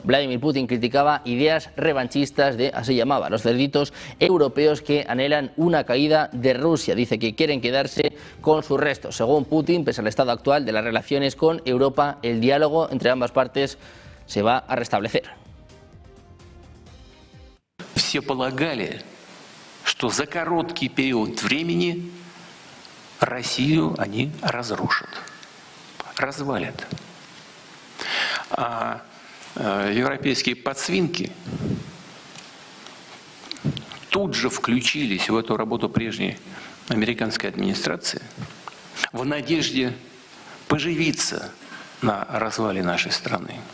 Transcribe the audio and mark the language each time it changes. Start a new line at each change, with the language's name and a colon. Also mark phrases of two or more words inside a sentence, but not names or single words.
Spanish: Vladimir Putin criticaba ideas revanchistas de, así llamaba, los cerditos europeos que anhelan una caída de Rusia. Dice que quieren quedarse con sus restos. Según Putin, pese al estado actual de las relaciones con Europa, el diálogo entre ambas partes se va a restablecer.
Russian: Все полагали, что за короткий период времени Россию они разрушат. Развалят. А европейские подсвинки тут же включились в эту работу прежней американской администрации в надежде поживиться на развале нашей страны.